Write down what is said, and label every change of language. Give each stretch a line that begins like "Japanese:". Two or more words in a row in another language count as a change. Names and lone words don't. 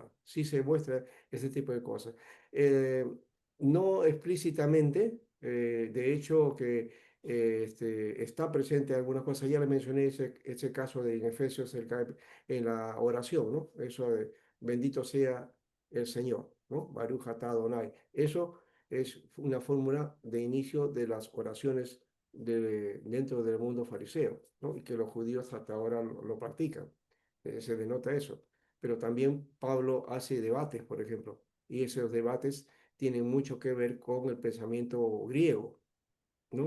Spanish: Sí se muestra ese tipo de cosas. Eh, no explícitamente, de hecho que está presente algunas cosas. Ya le mencioné ese caso de en Efesios en la oración, ¿no? Eso de bendito sea el Señor, ¿no?
Hebrew: ברוך אתה אדוני.
Spanish: Eso es una fórmula de inicio de las oraciones dentro del mundo fariseo, ¿no? Y que los judíos hasta ahora lo practican. Se denota eso. Pero también Pablo hace debates, por ejemplo, y esos debates tienen mucho que ver con el pensamiento griego, ¿no?